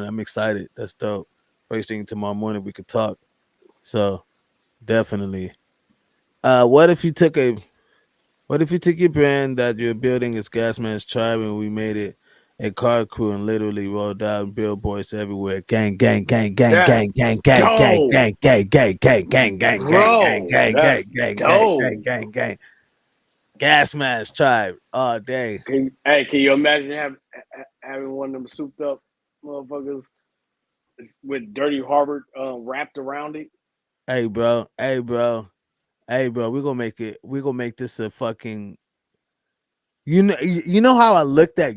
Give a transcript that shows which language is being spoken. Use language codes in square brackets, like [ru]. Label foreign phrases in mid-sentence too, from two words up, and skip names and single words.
[en] I'm excited. That's dope. First thing tomorrow morning we could talk. So definitely. What if you took your brand that you're building as Gasmasktribe and we made it a car crew and literally rolled out billboards everywhere? Gang, gang, gang, gang, That's gang, gang, gang, gang, dope. gang, gang, gang, gang, gang, gang, gang, gang, Bro, gang, that's gang, gang, gang, dope. gang, gang, gang. Gasmasktribe all day. Can you imagine having one of them souped up motherfuckers with Dirty Harvard wrapped around it? Hey, bro. We're gonna make this a fucking. You know how I looked at